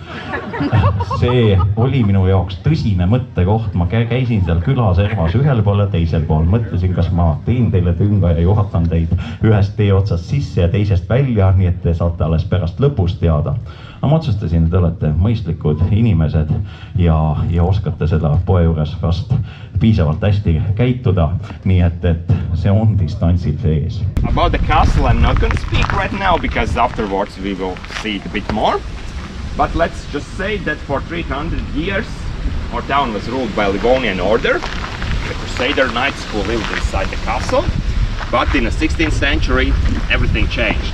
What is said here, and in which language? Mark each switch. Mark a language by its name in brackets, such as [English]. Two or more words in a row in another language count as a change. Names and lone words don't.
[Estonian] See oli minu jaoks tõsine mõttekoht, ma käisin seal külaservas ühel pool ja teisel pool, mõtlesin, kas ma teen teile tünga ja juhatan teid ühest tee otsast sisse ja teisest välja, nii et te saate alles pärast lõpus teada. Ma otsustasin, et te olete mõistlikud inimesed ja oskate seda poe juures vast piisavalt hästi käituda, nii et see on distantsil sees. [English] About the castle I'm not going to speak right now because afterwards we will see it a bit more. But let's just say that for 300 years our town was ruled by Livonian order, the Crusader knights who lived inside the castle. But in the 16th century everything changed.